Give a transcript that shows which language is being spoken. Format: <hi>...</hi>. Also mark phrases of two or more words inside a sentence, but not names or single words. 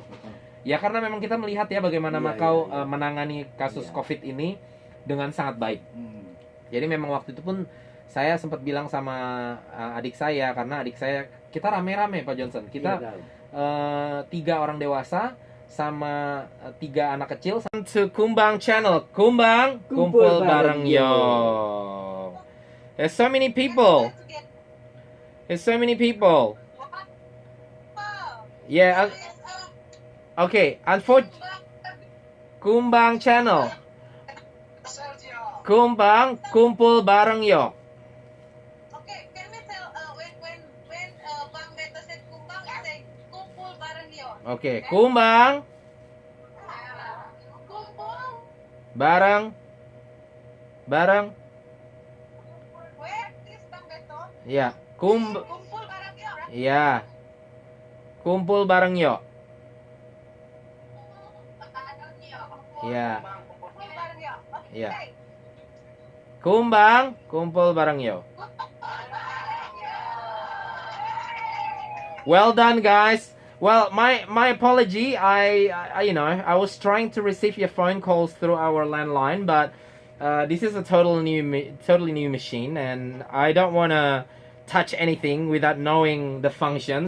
<id>Ya karena memang kita melihat ya bagaimana Macau menangani kasus COVID ini dengan sangat baik. Jadi memang waktu itu pun saya sempat bilang sama adik saya, karena adik saya, kita rame-rame Pak Johnson. Kita 3 orang dewasa sama 3 anak kecil. To Kumbang channel, Kumbang kumpul bareng yo.</id> <en>There's so many people. Yeah. Okay. Kumbang channel.</en> <id>Kumbang kumpul bareng yo.</id> <en>Okay, can we tell when Bang Beto said kumbang, I say</en> <id>kumpul bareng yo.</id> <en>Okay, kumbang</en> <id>Kumpul. bareng.</id> <en>Where is Bang Beto?</en> <id>Ya, Kumpul bareng yo. Right? ya. Kumpul bareng yo. Bareng yo. Ya. Kumpul bareng yo. Okay. Ya. Kumbang kumpul bareng yo.</id> <en>Well done, guys. Well, my apology. I was trying to receive your phone calls through our landline, but this is a totally new machine, and I don't want to touch anything without knowing the function.</en>